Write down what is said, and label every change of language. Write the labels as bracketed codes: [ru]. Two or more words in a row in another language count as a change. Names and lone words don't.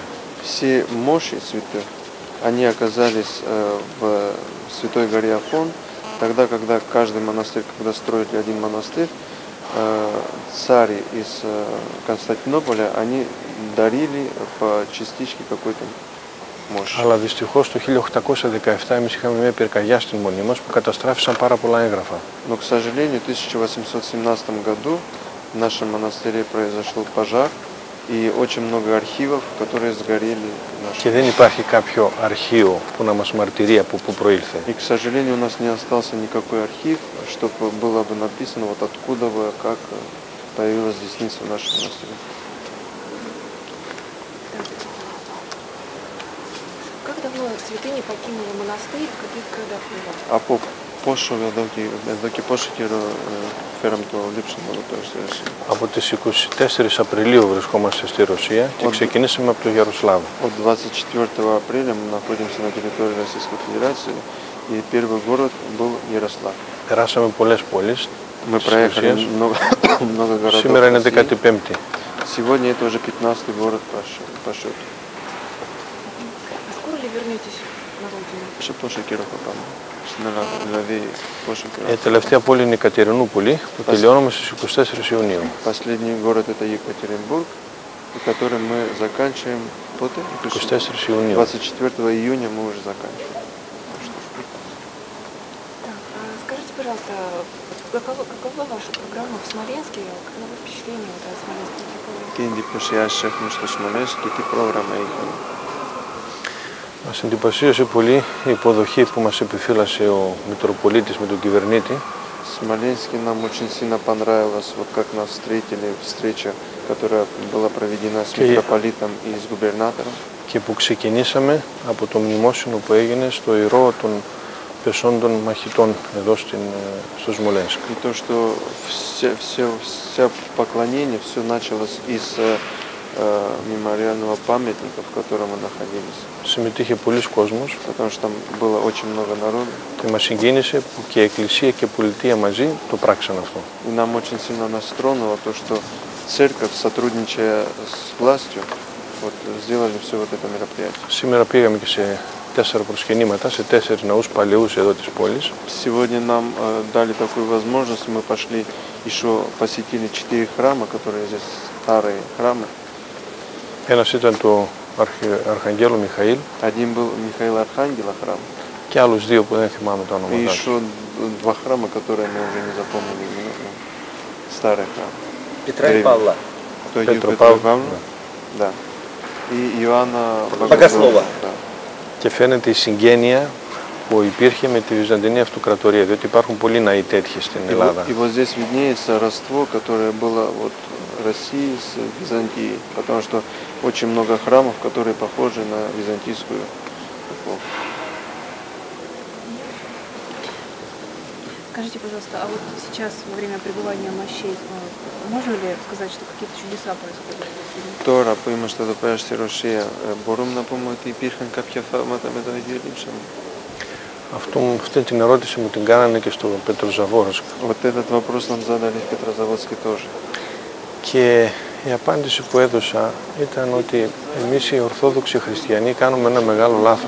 [ru] Все мощи святых, они оказались в Святой горе Афон, тогда, когда каждый монастырь, когда строили один монастырь, цари из Константинополя, они дарили по частичке какой-то мощи. [el] Αλλά δυστυχώς το 1817 εμείς είχαμε μια πυρκαγιά στην Μονή μας που καταστράφησαν πάρα πολλά έγγραφα. [ru] Но, к сожалению, в 1817 году в нашем монастыре произошел пожар, и очень много архивов, которые сгорели. [el] Και δεν υπάρχει κάποιο αρχείο που να μας μαρτυρεί από πού προήλθε. [ru] И, к сожалению, у нас не остался никакой архив, чтобы было бы написано, вот откуда вы, как появилась десница в нашем монастыре. Как давно святыня покинула монастырь, в каких годах была? [el] Από πόσο εδώ και πόσο καιρό φέραμε το Λείψανο εδώ πέρα στη Ρωσία? Από τις 24 Απριλίου βρισκόμαστε στη Ρωσία και ξεκινήσαμε από το Γιαροσλάβο. [ru] От 24 апреля мы находимся на территории Российской Федерации, и первый город был Ярослав. [el] Περάσαμε πολλές πόλεις. [ru] Мы проехали много городов. [el] Σήμερα είναι [ru] России. [el] 15η. [ru] Сегодня это уже 15-й город по счету. А скоро ли вернетесь на родину? [el] Ще πόσο καιρό θα πάμε? Δηλαδή πόσο καιρό? Τελευταία πόλη είναι η Κατερινούπολη που τελειώνουμε στις 24 Ιουνίου. [ru] Последний город это Екатеринбург, который мы заканчиваем [el] 24 Ιουνίου. [ru] 24 июня мы уже заканчиваем. Так, а скажите, пожалуйста, какова ваша программа в Смоленске? Каково впечатление вот от Смоленской дипломы? [el] Τι εντυπωσιάσεις έχουμε στο Σμολένσκ και τι πρόγραμμα είχαμε? Μας εντυπωσίασε πολύ η υποδοχή που μας επιφύλασε ο Μητροπολίτης με τον κυβερνήτη. [ru] В Смоленске нам очень сильно понравилось, вот как нас встретили, встреча, которая была проведена с митрополитом и с губернатором. [el] Και που ξεκινήσαμε από το μνημόσυνο που έγινε στο Ηρώ των πεσόντων μαχητών εδώ στο Σμολένσκ. [ru] И то, что вся поклонение, все началось из мемориального памятника, в котором мы находились. [el] Συμμετείχε πολλοί κόσμος [ru] Потому что там было очень много народу. [el] και μας συγκίνησε που και η Εκκλησία και η Πολιτεία μαζί το πράξαν αυτό. [ru] И нам очень сильно нас тронуло то, что церковь, сотрудничая с властью, вот, сделали все вот это мероприятие. [el] Σήμερα πήγαμε και σε 4 προσκυνήματα, σε 4 ναούς παλαιούς εδώ της πόλης. [ru] Сегодня нам дали такую возможность, мы пошли еще посетили 4 храма, которые здесь старые храмы. [el] Ένας ήταν το Αρχαγγέλου Μιχαήλ [ru] Один был Михаила Архангела храм, [el] και άλλους δύο που δεν θυμάμαι το [ru] и [el] όνομα τους. [ru] еще 2 храма, которые мы уже не запомнили, старые храмы. Петра и Павла. То Петра Петра Павла, Павла, да. И Иоанна Богослова. Да. [el] Και φαίνεται η συγγένεια που υπήρχε με τη Βυζαντινή Αυτοκρατορία, διότι υπάρχουν πολλοί ναοί τέτοιοι στην Ελλάδα. [ru] И вот здесь виднеется родство, которое было вот России с Византией, потому что очень много храмов, которые похожи на византийскую эпоху. Скажите, пожалуйста, а вот сейчас во время пребывания мощей можно ли сказать, что какие-то чудеса происходят? [el] Τώρα που είμαστε εδώ πέρα στη Ρωσία, μπορούμε να πούμε ότι υπήρχαν κάποια θαύματα με το Αγίο Λείψανο? Αυτή την ερώτηση μου την κάνανε και στο Πετροζαβόρσκ. [ru] Вот этот вопрос нам задали в Петрозаводске тоже. [el] Και η απάντηση που έδωσα ήταν ότι εμείς οι Ορθόδοξοι Χριστιανοί κάνουμε ένα μεγάλο λάθος.